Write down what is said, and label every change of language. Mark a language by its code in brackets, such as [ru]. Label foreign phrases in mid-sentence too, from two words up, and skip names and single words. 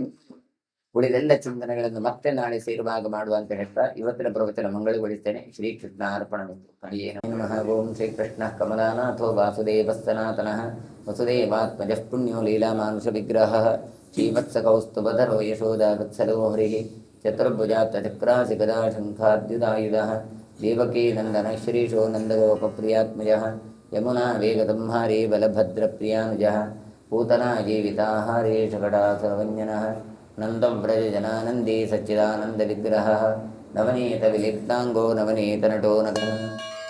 [kn] ಉಳಿದೆಲ್ಲ ಚಿಂತನೆಗಳನ್ನು ಮತ್ತೆ ನಾಳೆ ಸೇರುವಾಗ ಮಾಡುವ ಅಂತ ಹೇಳ್ತಾ ಇವತ್ತಿನ ಪ್ರವಚನ ಮಂಗಳಗೊಳಿಸ್ತೇನೆ. [sa] ಶ್ರೀಕೃಷ್ಣ ಅರ್ಪಣ. ನಮಃ. ಓಂ ಶ್ರೀಕೃಷ್ಣ ಕಮಲಾನಾಥೋ ವಾಸುದೇವ ಸನಾತನಃ ವಸುದೇವಾತ್ಮಜಃ ಪುಣ್ಯೋ ಲೀಲಾಮಾನುಷ ವಿಗ್ರಹ ಶ್ರೀವತ್ಸಕೌಸ್ತುಭಧರೋ ಯಶೋದಾ ವತ್ಸಲೋ ಹರಿಃ ಚತುರ್ಭುಜಾತ್ ಚಕ್ರಾಸಿ ಗದಾ ಶಂಖಾದ್ಯುಧಾಯುಧಃ ದೇವಕೀ ನಂದನ ಶ್ರೀಶೋ ನಂದಗೋಪಪ್ರಿಯಾತ್ಮಜಃ ಯಮುನಾ ವೇಗದಂಹಾರೇ ಬಲಭದ್ರಪ್ರಿಯಾನುಜಃ पूतना जीविताहारे शकटासर्वञ्जनः नन्दव्रजजनानन्दे सच्चिदानन्दविग्रहः नवनीतविलिप्ताङ्गो नवनीतनटो नगरः